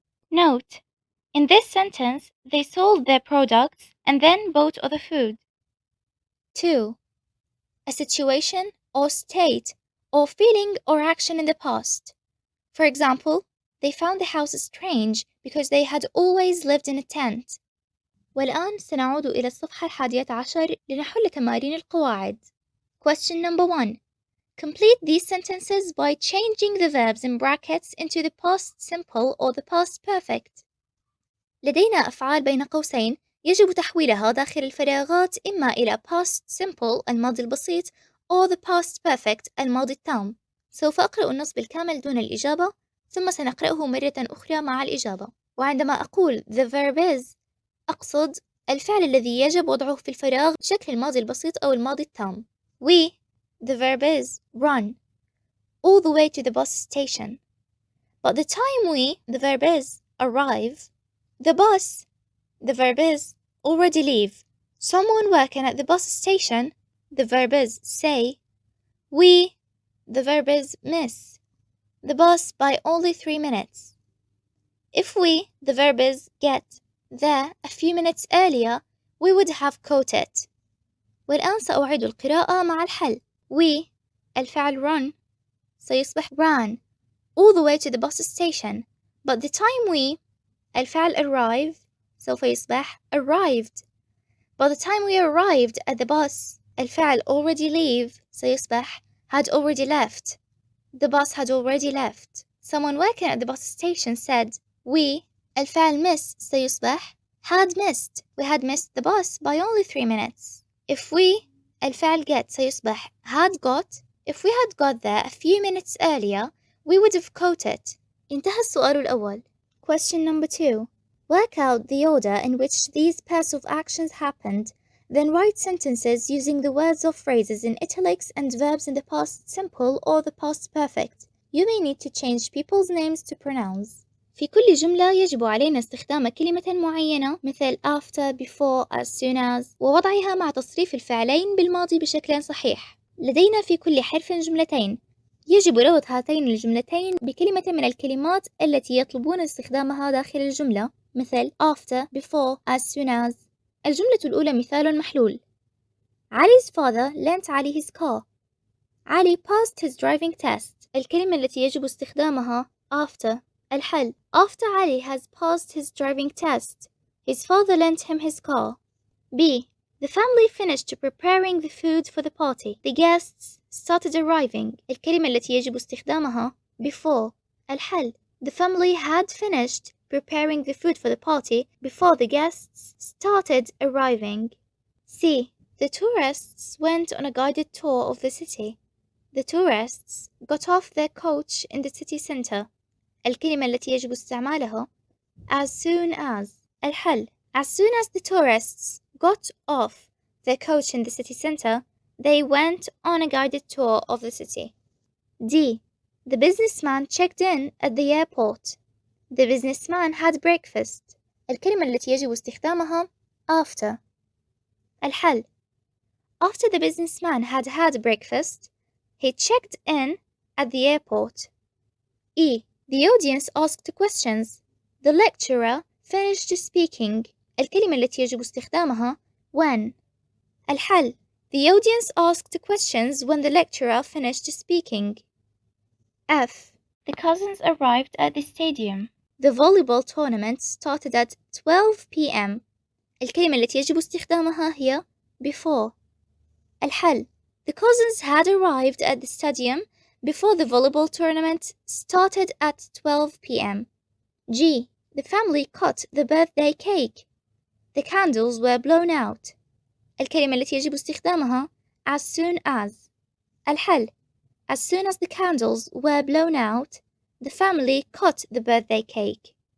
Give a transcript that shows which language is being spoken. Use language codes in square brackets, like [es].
[en] Note: in this sentence, they sold their products and then bought other food. 2. A situation or state or feeling or action in the past. For example, they found the house strange because they had always lived in a tent. [ar] والآن سنعود إلى الصفحة 11 لنحل تمارين القواعد. [en] Question number 1. Complete these sentences by changing the verbs in brackets into the past simple or the past perfect. [ar] لدينا أفعال بين قوسين يجب تحويلها داخل الفراغات إما إلى past simple الماضي البسيط [en] or the past perfect [ar] الماضي التام. سوف أقرأ النص بالكامل دون الإجابة ثم سنقرأه مرة أخرى مع الإجابة. وعندما أقول the verb is أقصد الفعل الذي يجب وضعه في الفراغ بشكل الماضي البسيط أو الماضي التام. [en] We the verb is run all the way to the bus station. But the time we the verb is arrive, the bus the verb is already leave. Someone working at the bus station the verb is say. We the verb is miss the bus by only 3 minutes. If we the verb is get there a few minutes earlier we would have caught it. [ar] والآن سأعيد القراءة مع الحل. [en] We [ar] الفعل [en] run [ar] سيصبح [en] ran all the way to the bus station. But the time we [ar] الفعل [en] arrive [ar] سوف يصبح [en] arrived. By the time we arrived at the bus [ar] الفعل [en] already leave [ar] سيصبح [en] had already left. The bus had already left. Someone working at the bus station said we [ar] الفعل [en] miss [ar] سيصبح [en] had missed. We had missed the bus by only 3 minutes. If we [ar] الفعل [en] get [ar] سيصبح [en] had got. If we had got there a few minutes earlier we would have caught it. [ar] انتهى السؤال الأول. [en] Question number 2. Work out the order in which these pairs of actions happened. Then write sentences using the words or phrases in italics and verbs in the past simple or the past perfect. You may need to change people's names to pronouns. [ar] في كل جملة يجب علينا استخدام كلمة معينة مثل after, before, as soon as ووضعها مع تصريف الفعلين بالماضي بشكل صحيح. لدينا في كل حرف جملتين. يجب ربط هاتين الجملتين بكلمة من الكلمات التي يطلبون استخدامها داخل الجملة مثل after, before, as soon as. الجملة الأولى مثال محلول. [en] Ali's father lent Ali his car. Ali passed his driving test. [ar] الكلمة التي يجب استخدامها after. الحل [en] After Ali has passed his driving test, his father lent him his car. B. The family finished preparing the food for the party. The guests started arriving. [ar] الكلمة التي يجب استخدامها before. الحل [en] The family had finished preparing the food for the party before the guests started arriving. C. The tourists went on a guided tour of the city. The tourists got off their coach in the city center. [ar] الكلمة التي يجب استعمالها as soon as. الحل [en] As soon as the tourists got off their coach in the city center, they went on a guided tour of the city. D. The businessman checked in at the airport. The businessman had breakfast. [ar] الكلمة التي يجب استخدامها after. الحل [en] After the businessman had had breakfast, he checked in at the airport. E. The audience asked questions. The lecturer finished speaking. [ar] الكلمة التي يجب استخدامها when. الحل [en] The audience asked questions when the lecturer finished speaking. F. The cousins arrived at the stadium. The volleyball tournament started at 12 p.m. [ar] الكلمة التي يجب استخدامها هي before. الحل [en] The cousins had arrived at the stadium before the volleyball tournament started at 12 p.m. G. The family cut the birthday cake. The candles were blown out. [ar] الكلمة التي يجب استخدامها as soon as. [en] الحل As soon as the candles were blown out, the family cut the birthday cake.